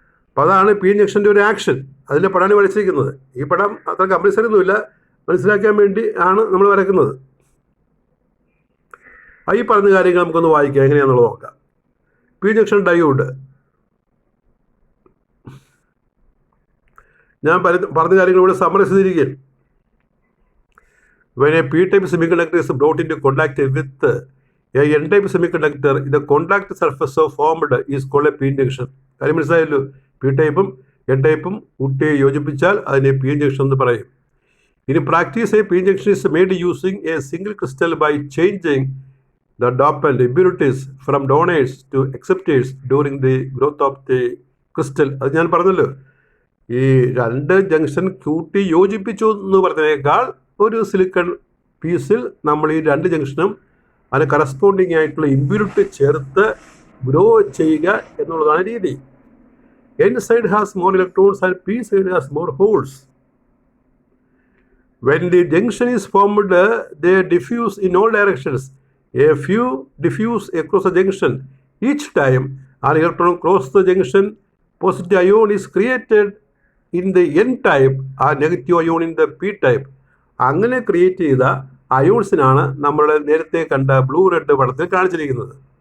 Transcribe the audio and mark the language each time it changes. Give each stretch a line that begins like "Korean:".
Malayalam: അപ്പോൾ അതാണ് P N ജംഗ്ഷൻ്റെ ഒരു ആക്ഷൻ. അതിൻ്റെ പടമാണ് വരച്ചിരിക്കുന്നത്. ഈ പടം അത്ര കമ്പൽസറി ഒന്നുമില്ല, മനസ്സിലാക്കാൻ വേണ്ടി ആണ് നമ്മൾ വരയ്ക്കുന്നത്. ഈ പറഞ്ഞ കാര്യങ്ങൾ നമുക്കൊന്ന് വായിക്കാം, എങ്ങനെയാണെന്നുള്ളത് നോക്കാം. പി ജംഗ്ഷൻ ഡയോഡ്, ഞാൻ പറഞ്ഞ കാര്യങ്ങൾ ഇവിടെ സമ്മറൈസ് ചെയ്തിരിക്കുകയാണ്.
English: When a p-type semiconductor is brought into contact with a n-type semiconductor, the contact surface formed is called a p-n junction.
Malayalam: കാര്യം മനസ്സിലായല്ലോ? പി ടൈപ്പും എൻ ടൈപ്പും കൂട്ടി യോജിപ്പിച്ചാൽ അതിനെ പി എൻ ജംഗ്ഷൻ എന്ന് പറയും.
English: ഇനി practice A P N junction is made using a single crystal by changing the dopant impurities from donors to acceptors during the growth of the crystal.
Malayalam: അത് ഞാൻ പറഞ്ഞല്ലോ, ഈ 2 ജംഗ്ഷൻ കൂട്ടി യോജിപ്പിച്ചു എന്ന് പറഞ്ഞതിനേക്കാൾ ഒരു സിലിക്കൺ പീസിൽ നമ്മൾ ഈ 2 ജംഗ്ഷനും അതിന് കറസ്പോണ്ടിങ് ആയിട്ടുള്ള ഇമ്പ്യൂരിറ്റി ചേർത്ത് ഗ്രോ ചെയ്യുക എന്നുള്ളതാണ് രീതി.
English: N side has more electrons and P side has more holes. When the junction is formed, they diffuse in all directions. A few diffuse across the junction each time An electron crosses the junction, positive ion is created in the N type, a negative ion in the P type.
Malayalam: അങ്ങനെ create ചെയ്ത അയോൺസിനാണ് നമ്മൾ നേരത്തെ കണ്ട blue red പടത്തിൽ കാണിച്ചിരിക്കുന്നത്.